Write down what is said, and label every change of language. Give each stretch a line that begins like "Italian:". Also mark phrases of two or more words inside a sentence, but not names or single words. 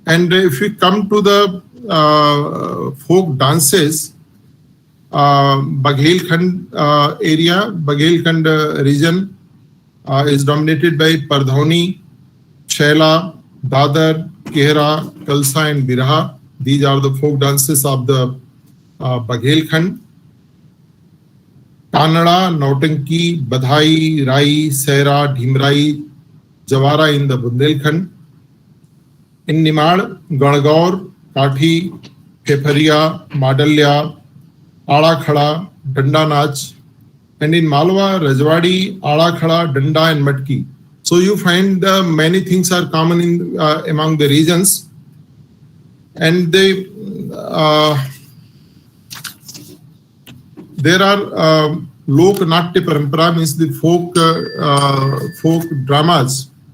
English: And if we come to the folk dances, Baghelkhand area, Baghelkhand region is dominated by Pardhoni, Shaila, Dadar, Kehra, Kalsa and Birha. These are the folk dances of the Baghelkhand. Kannada, Nautanki, Badhai, Rai, Saira, Dhimrai, Jawara in the Bundelkhand. In Nimad, Ganagaur, Kathi, Phephariya, Madalya, Aada Khada, Danda Nach. And in Malwa, Rajwadi, Aada Khada, Danda and Matki. So you find many things are common in among the regions. And they there are
Hindi: Lok Natya Parampara,
English: means the folk dramas.